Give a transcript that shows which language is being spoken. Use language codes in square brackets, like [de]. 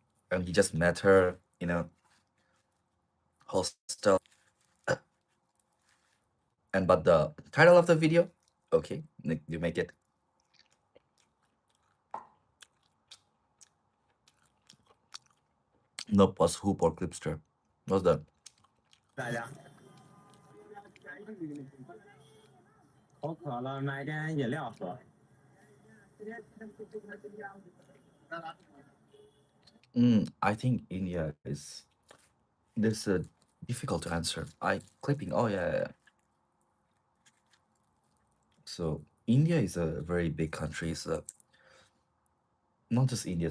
[en] And he just met her in a hostel. And but the title of the video, okay, you make it. Nope, was Hoop or Clipster. What's that? [zh] 大家，口渴了，买点饮料喝。 [en] I think India is this difficult to answer. I clipping. Oh yeah. So India is a very big country. It's not just India.